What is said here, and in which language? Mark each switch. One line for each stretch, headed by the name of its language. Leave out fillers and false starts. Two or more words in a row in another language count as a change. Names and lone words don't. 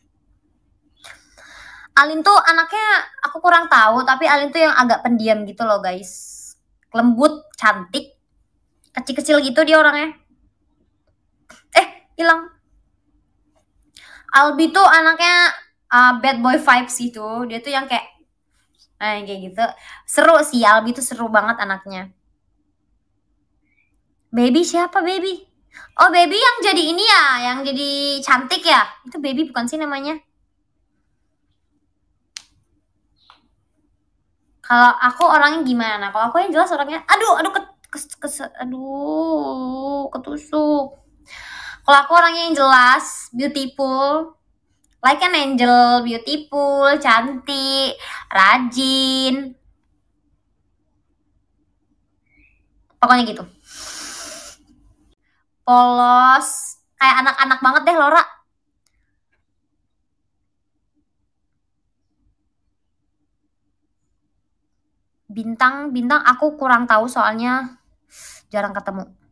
Indonesian: Alin tuh anaknya aku kurang tahu, tapi Alin tuh yang agak pendiam gitu loh guys. Lembut, cantik, kecil-kecil gitu dia orangnya. Hilang. Albi tuh anaknya
English: bad boy vibes
Indonesian: gitu. Dia tuh yang kayak gitu. Seru sih, Albi tuh seru banget anaknya. Baby siapa Baby? Oh Baby yang jadi ini ya, yang jadi cantik ya. Itu Baby bukan sih namanya? Kalau aku orangnya gimana? Kalau aku yang jelas orangnya, aduh ketusuk. Kalau aku orangnya yang jelas,
English: beautiful, like an angel, beautiful,
Indonesian: cantik, rajin. Pokoknya gitu. Polos, kayak anak-anak banget deh Lora. Bintang aku kurang tahu soalnya jarang ketemu.